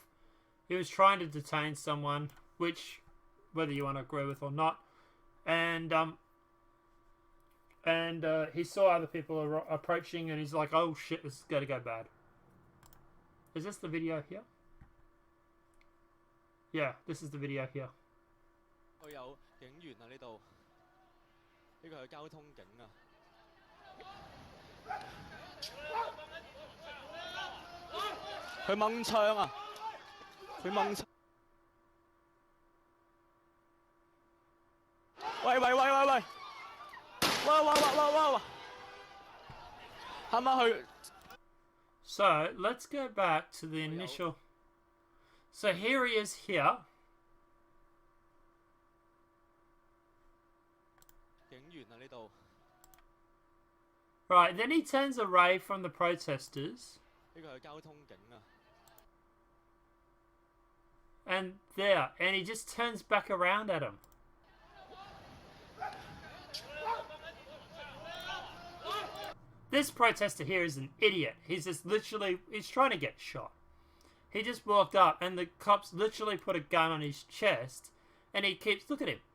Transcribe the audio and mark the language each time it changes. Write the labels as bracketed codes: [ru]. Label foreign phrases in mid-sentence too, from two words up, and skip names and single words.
[en] He was trying to detain someone, which, whether you want to agree with or not, and he saw other people approaching, and he's like, "Oh shit, this is going to go bad." Is this the video here? Yeah, this is the video here. [yue] 佢有警員啊呢度，呢個係交通警啊。佢掹槍啊！佢掹槍。喂喂喂喂喂！哇哇哇哇哇哇！啱啱去。 [en] So let's go back to the initial. So here he is here. [yue] 警員啊呢度。 [en] Right, then he turns away from the protesters. [yue] 呢個係交通警啊。 [en] And there, and he just turns back around at him. This protester here is an idiot. He's just literally, he's trying to get shot. He just walked up and the cops literally put a gun on his chest and he keeps, look at him.